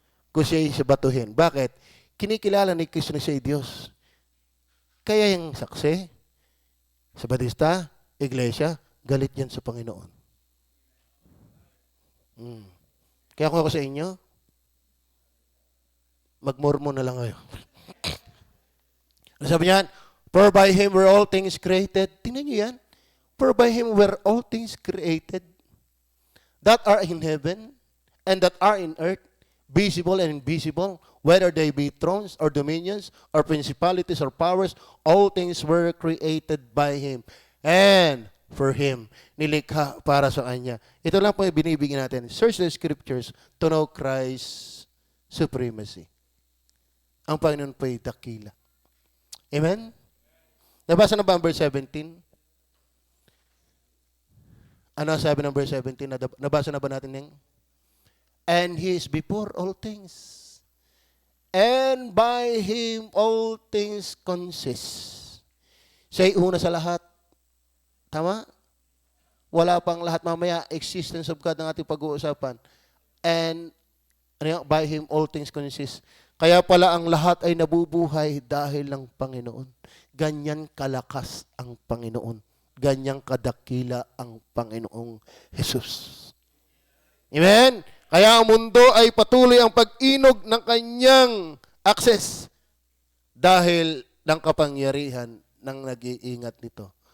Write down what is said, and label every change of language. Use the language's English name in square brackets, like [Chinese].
[Filipino] Kung siya ay sabatuhin. Bakit? Kinikilala ni Kristo na siya ay Diyos. Kaya yung saksi, sabatista, iglesia, galit yan sa Panginoon. Kaya kung ako sa inyo, mag-mormon na lang kayo. Sabi niyan, [English] for by Him were all things created. [Filipino] Tingnan niyo yan. [English] For by Him were all things created that are in heaven and that are in earth, visible and invisible, whether they be thrones or dominions or principalities or powers, all things were created by Him. And for Him, [Filipino] nilikha para sa Kanya. Ito lang po yung binibigyan natin. [English] Search the Scriptures to know Christ's supremacy. [Filipino] Ang Panginoon po ay dakila. Amen? Nabasa na ba ang verse 17? Ano sabi ng verse 17? Nabasa na ba natin yung? [English] And He is before all things. And by Him all things consist. [Filipino] Siya'y una sa lahat. Tama? Wala pang lahat mamaya, [English] existence of God [Filipino] ang ating pag-uusapan. [English] And by Him all things consist. [Filipino] Kaya pala ang lahat ay nabubuhay dahil ng Panginoon. Ganyan kalakas ang Panginoon. Ganyang kadakila ang Panginoong Jesus. Amen? Kaya ang mundo ay patuloy ang pag-inog ng kanyang access dahil ng kapangyarihan ng nag-iingat nito.